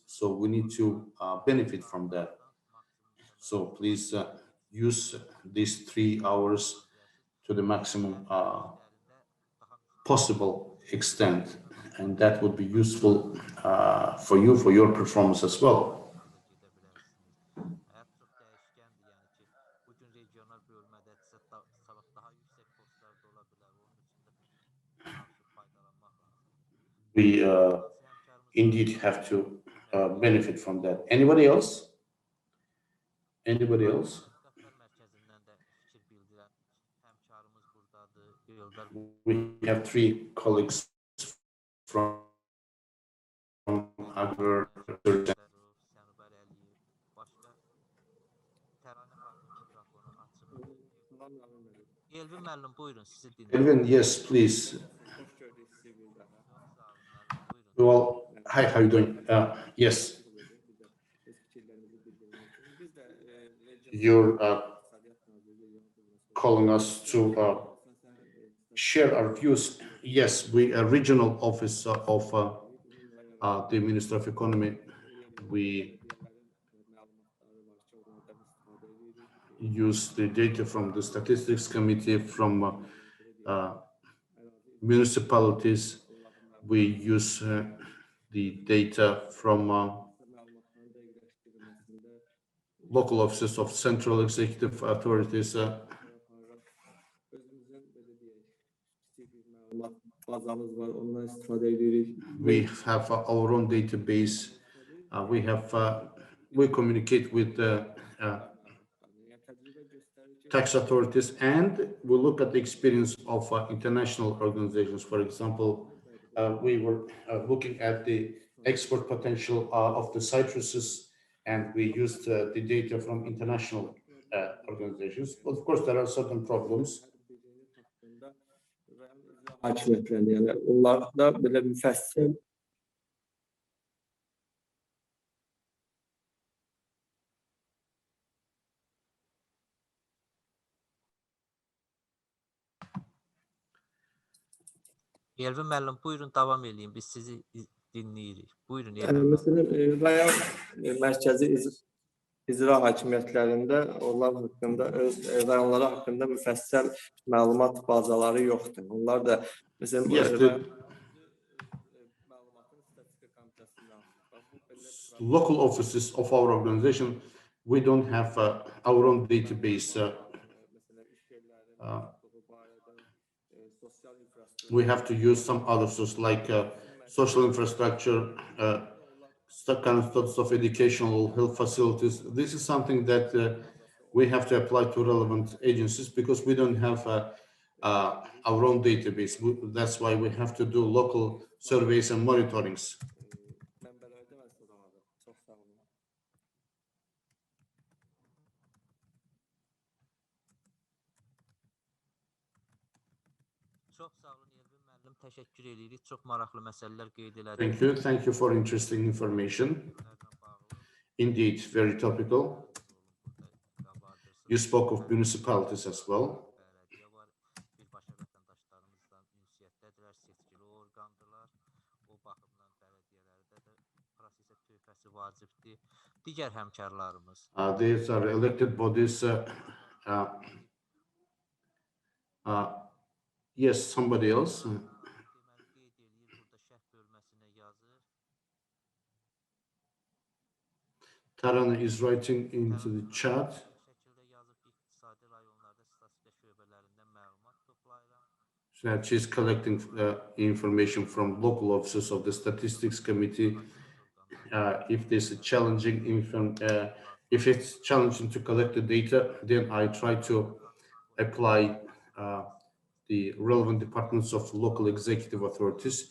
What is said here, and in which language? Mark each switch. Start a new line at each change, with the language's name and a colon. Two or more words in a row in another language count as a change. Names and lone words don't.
English: So we need to benefit from that. So please use these 3 hours to the maximum possible extent. And that would be useful for you, for your performance as well.
Azerbaijani: Həyat çox dəyişkəndir, yəni ki, bu gün regional bölmədədirsə, sabah daha yüksək postlarda ola bilər. Onun üçün də çalışıb faydalanmaq lazım.
English: We indeed have to benefit from that. Anybody else? Anybody else?
Azerbaijani: Dəftər mərkəzindən də fikir bildirən həmkarımız burdadır. Eldar
English: We have 3 colleagues from Agro Research.
Azerbaijani: Sənubər Əliyev, başqa Təranə xanımın mikrofonu açıq. Elvin müəllim, buyurun, sizi dinləyirəm. Elvin,
English: yes, please.
Azerbaijani: Hoş gördük sizi bir daha. Çox sağ olun, müəllim, buyurun.
English: Well, hi, how are you doing? Yes,
Azerbaijani: Öz fikirlərinizi bildirmək üçün. Biz də
English: you're calling us to share our views. Yes, we are regional office of the Ministry of Economy. We use the data from the Statistics Committee, from municipalities. We use the data from local offices of central executive authorities.
Azerbaijani: bazamız var, ondan istifadə edirik.
English: We have our own database. We communicate with the tax authorities, and we look at the experience of international organizations. For example, we were looking at the export potential of the citruses, and we used the data from international organizations. Of course, there are certain problems.
Azerbaijani: Hakimiyyətlərini, yəni onlarda belə müfəssəl Elvin müəllim, buyurun davam edin. Biz sizi dinləyirik. Buyurun Elvin müəllim. Məsələn, rayon mərkəzi icra hakimiyyətlərində onlar haqqında, öz rayonları haqqında müfəssəl məlumat bazaları yoxdur. Onlar da məsələn
English: Yes,
Azerbaijani: məlumatın statistika komitəsindən
English: local offices of our organization, we don't have our own database. We have to use some other sources like social infrastructure, kind of sorts of educational health facilities. This is something that we have to apply to relevant agencies because we don't have our own database. That's why we have to do local surveys and monitorings.
Azerbaijani: Çox sağ olun Elvin müəllim, təşəkkür edirik. Çox maraqlı məsələlər qeyd elədiniz.
English: Thank you for interesting information. Indeed, very topical. You spoke of municipalities as well.
Azerbaijani: Birbaşa vətəndaşlarımızla ünsiyyətdədirlər, seçkili orqandırlar. O baxımdan bələdiyyələrdə də prosesə töhfəsi vacibdir. Digər həmkarlarımız.
English: These are elected bodies. Yes, somebody else.
Azerbaijani: Deməli qeyd eləyir, burada şərh bölməsinə yazır.
English: Tarana is writing into the chat.
Azerbaijani: Şəkildə yazıb iqtisadi rayonlarda statistika şöbələrindən məlumat toplayıram.
English: That she's collecting information from local offices of the Statistics Committee. If there's a challenging, if it's challenging to collect the data, then I try to apply the relevant departments of local executive authorities.